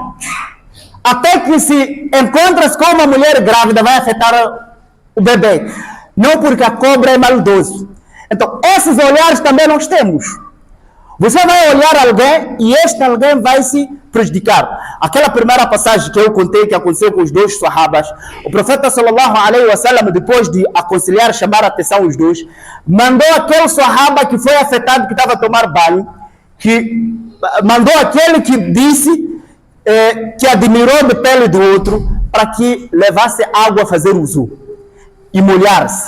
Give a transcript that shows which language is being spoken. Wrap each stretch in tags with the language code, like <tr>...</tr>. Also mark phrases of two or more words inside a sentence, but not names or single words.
<pt>Até que se encontra-se com uma mulher grávida, vai afetar o bebê. Não porque a cobra é maldoso. Então, esses olhares também nós temos. Você vai olhar alguém e este alguém vai se prejudicar. Aquela primeira passagem que eu contei que aconteceu com os dois sahabas, o profeta</pt> <ar>صلى الله عليه وسلم,</ar> <pt>depois de aconselhar, chamar a atenção os dois, mandou aquele sahaba que foi afetado, que estava a tomar banho, mandou aquele que disse que admirou de pele do outro, para que levasse água a fazer uso e molhar-se.</pt>